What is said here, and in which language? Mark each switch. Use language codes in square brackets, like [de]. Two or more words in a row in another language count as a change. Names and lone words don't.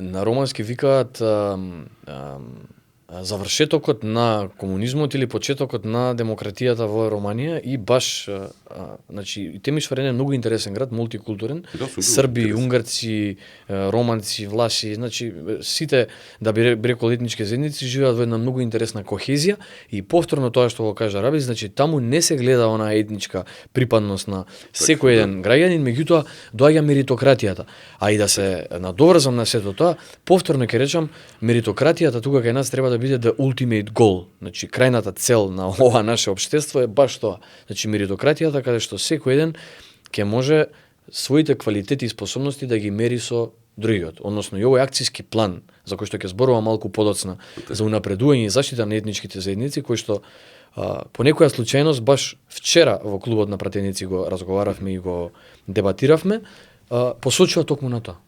[mk] На романски викаат завршетокот на комунизмот или почетокот на демократијата во Романија и баш значи Темишвар е многу интересен град, мултикултурен, срби, унгарци, романци, влаши, значи сите да би рекол етнички заедници живеат во една многу интересна кохезија и повторно тоа што го кажа Раби, значи таму не се гледа онаа етничка припадност на секој еден граѓанин, меѓутоа доаѓа меритократијата. А и да се надоврзам на сето тоа, повторно ќе речам, меритократијата тука кај нас треба да биде [en] the ultimate goal. [mk] Значи, крајната цел на ова наше општество е баш тоа. Значи, меритократијата каде што секој еден ќе може своите квалитети и способности да ги мери со другиот. Односно, и овој акцијски план, за кој што ќе зборува малку подоцна, за унапредување и заштита на етничките заедници, кој што по некоја случајност, баш вчера во клубот на пратеници го разговаравме и го дебатиравме, посочува токму на тоа.